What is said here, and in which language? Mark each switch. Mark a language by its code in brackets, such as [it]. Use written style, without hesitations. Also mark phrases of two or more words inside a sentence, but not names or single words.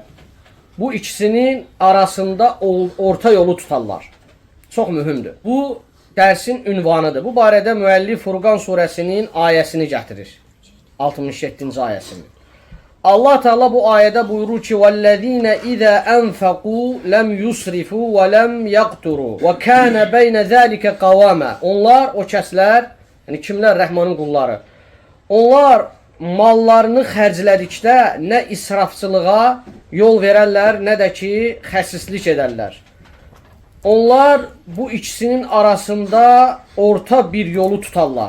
[az] Bu ikisinin arasında orta yolu tutarlar. Çox mühümdür. Bu dərsin ünvanıdır. Bu barədə müəllif Furqan surəsinin ayəsini gətirir. 67-ci ayəsini. Allah Teala bu ayədə buyurur ki: [ar] "والذين إذا أنفقوا لم يسرفوا ولم يقتروا وكان بين ذلك قواما." [az] Onlar o kəslər, yəni kimlər? Rəhmanın qulları. Onlar mallarını xərclədikdə nə israfçılığa yol verərlər, nə də ki, xəsislik edərlər. Onlar bu ikisinin arasında orta bir yolu tutarlar.